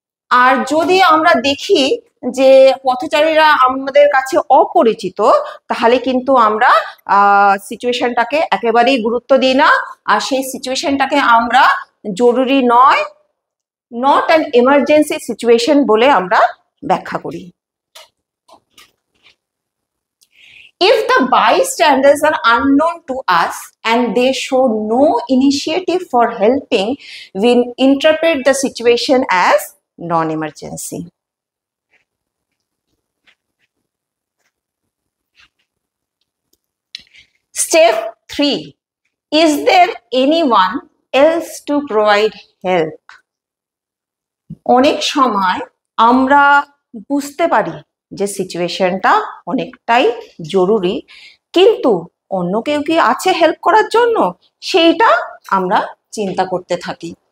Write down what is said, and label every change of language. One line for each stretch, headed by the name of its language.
Bangla: আর যদি আমরা দেখি যে পথচারীরা আমাদের কাছে অপরিচিত, তাহলে কিন্তু আমরা সিচুয়েশনটাকে একেবারেই গুরুত্ব দিই না, আর সেই সিচুয়েশনটাকে আমরা জরুরি নয়,
English: not an emergency
Bangla: সিচুয়েশন বলে আমরা ব্যাখ্যা করি।
English: If the bystanders are unknown to us and they show no initiative for helping, we interpret the situation as non-emergency. Step 3. Is there anyone else to provide help?
Bangla: অনেক সময় আমরা বুঝতে পারি যে সিচুয়েশনটা অনেকটাই জরুরি, কিন্তু অন্য কেউ কি আছে হেল্প করার জন্য, সেইটা আমরা চিন্তা করতে থাকি।